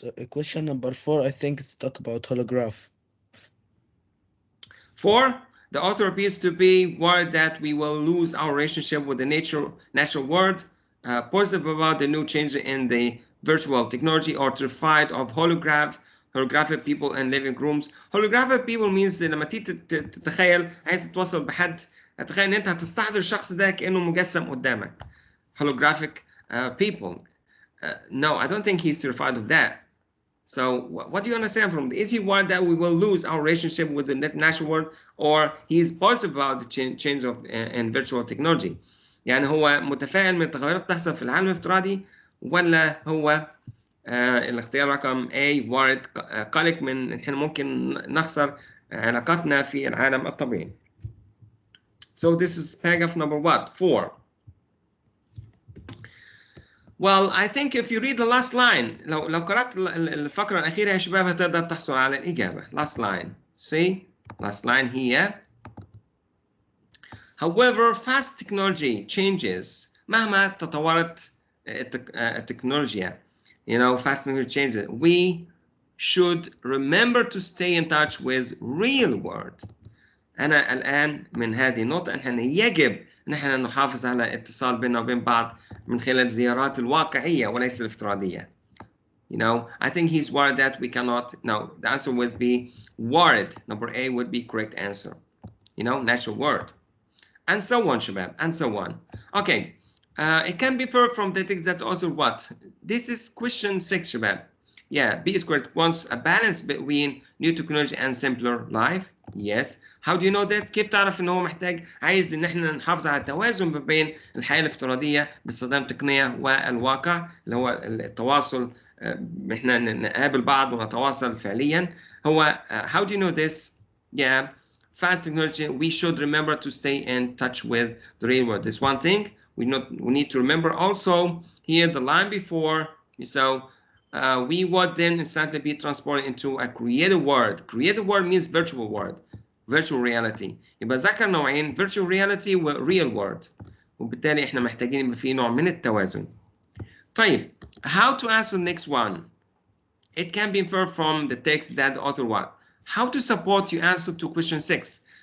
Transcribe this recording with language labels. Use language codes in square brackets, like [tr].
[en] Question number 4, I think it's talk about holograph. 4, the author appears to be worried that we will lose our relationship with the natural world, positive about the new change in the virtual technology, or terrified of holographic people in living rooms. Holographic people means [ar] لما تيجي تتخيل عايز تتواصل بحد، تخيل ان انت هتستحضر الشخص ده كأنه مجسم قدامك. [en] holographic people. No, I don't think he's terrified of that. So what do you understand from this? Is he worried that we will lose our relationship with the natural world, or he's positive about the change of in virtual technology? [ar] يعني هو متفائل من التغيرات بتحصل في العالم الافتراضي، ولا هو الاختيار رقم A worried قلق من إن إحنا ممكن نخسر علاقاتنا في العالم الطبيعي. [en] So this is paragraph number what? 4. Well, I think if you read the last line, [ar] لو قرأت الفقرة الأخيرة يا شباب هتقدر تحصل على الإجابة. [en] Last line. See? Last line here. However, fast technology changes. [ar] مهما تطورت التكنولوجيا, [en] fast technology changes. We should remember to stay in touch with real world. [ar] أنا الآن من هذه النقطة أن يجب نحن نحافظ على اتصال بيننا وبين بعض من خلال الزيارات الواقعية وليس الافتراضية. [en] I think he's worried that we cannot. No, the answer would be worried. Number A would be correct answer. Natural word. And so on, Shabab, and so on. Okay, it can be inferred from the text that also what? This is question 6, Shabab. Yeah, B squared wants a balance between new technology and simpler life. Yes. How do you know that? [ar] كيف تعرف إن هو محتاج عايز إن إحنا نحافظ على التوازن ما بين الحياة الافتراضية باستخدام تقنية والواقع اللي هو التواصل، إحنا نقابل بعض ونتواصل فعليا. [en] هو how do you know this? Yeah, fast technology. We should remember to stay in touch with the real world. This one thing we need to remember. Also here the line before, so. We would then instantly be transported into a creative world. Creative world means virtual world, virtual reality. [ar] يبقى ذكر نوعين [en] virtual reality و real world. [ar] وبالتالي احنا محتاجين يبقى في نوع من التوازن. [en] طيب, how to answer the next one? It can be inferred from the text that the author what? How to support your answer to question 6.